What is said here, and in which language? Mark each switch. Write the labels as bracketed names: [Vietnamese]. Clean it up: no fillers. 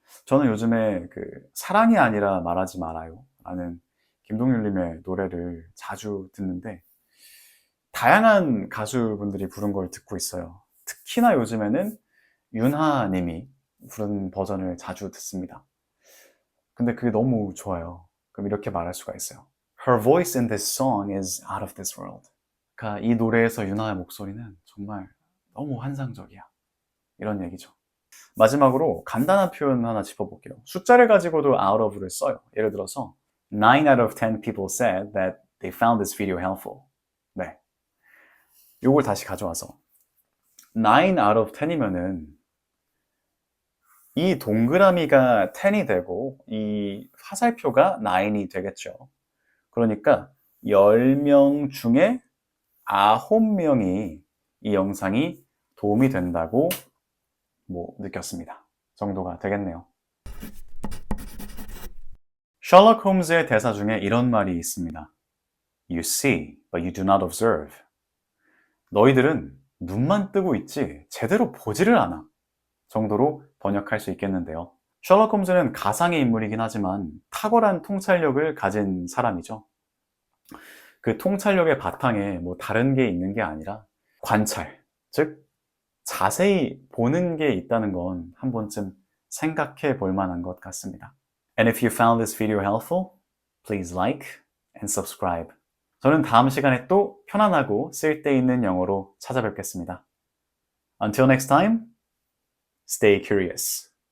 [Korean] 저는 요즘에 그 사랑이 아니라 말하지 말아요 라는 김동률님의 노래를 자주 듣는데 다양한 가수분들이 부른 걸 듣고 있어요. 특히나 요즘에는 윤하님이 부른 버전을 자주 듣습니다. 근데 그게 너무 좋아요. 그럼 이렇게 말할 수가 있어요. [English] Her voice in this song is out of this world. [Korean] 그러니까 이 노래에서 유나의 목소리는 정말 너무 환상적이야. 이런 얘기죠. 마지막으로 간단한 표현 하나 짚어볼게요. 숫자를 가지고도 out of를 써요. 예를 들어서 [English] 9 out of 10 people said that they found this video helpful. [Korean] 네. 요걸 다시 가져와서 [English] 9 out of 10 [Korean] 이면은 이 동그라미가 10이 되고 이 화살표가 9이 되겠죠. 그러니까 10명 중에 9명이 이 영상이 도움이 된다고 느꼈습니다. 정도가 되겠네요. 셜록 홈즈의 대사 중에 이런 말이 있습니다. [English] You see, but you do not observe. [Korean] 너희들은 눈만 뜨고 있지 제대로 보지를 않아. 정도로 번역할 수 있겠는데요. 셜록 홈즈는 가상의 인물이긴 하지만 탁월한 통찰력을 가진 사람이죠. 그 통찰력의 바탕에 다른 게 있는 게 아니라 관찰, 즉 자세히 보는 게 있다는 건 한 번쯤 생각해 볼 만한 것 같습니다. [English] And if you found this video helpful, please like and subscribe. [Korean] 저는 다음 시간에 또 편안하고 쓸데있는 영어로 찾아뵙겠습니다. [English] Until next time, stay curious.